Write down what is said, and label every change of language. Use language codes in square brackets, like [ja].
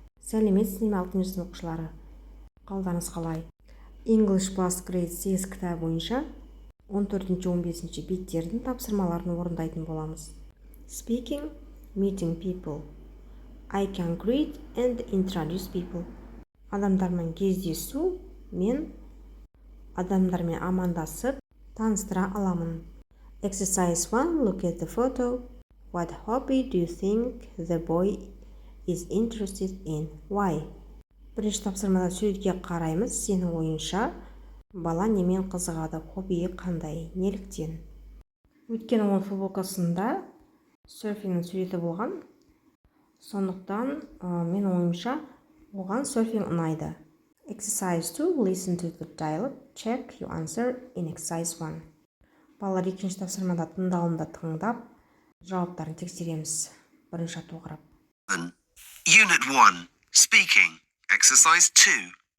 [kk] Сәлеметсіздер ме 6 сынып оқушылары? Қалдарыңыз қалай? English Plus Grade 8 кітабы бойынша 14-15 беттердің тапсырмаларын орындайтын боламыз. [en] Speaking, meeting people. I can greet and introduce people. [kk] Адамдармен кездесу, мен адамдармен амандасып, таныстыра аламын. [en] Exercise 1. Look at the photo. What hobby do you think the boy is interested in? Why? [kk] Бірінші тапсырмада суретке қараймыз. Сенің ойынша бала немен қызығады? Хоббиі қандай? Неліктен? Өйткені оның футболкасында серфингнің суреті болған. Сондықтан мен ойымша оған серфинг ұнайды. [en] Exercise 2. Listen to the dialogue. Check your answer in exercise 1. [kk] Балалар екінші тапсырмада тыңдалымды тыңдап, жауаптарын тексереміз. Бірінші тоғырап. [en] Unit 1. Speaking. Exercise 2.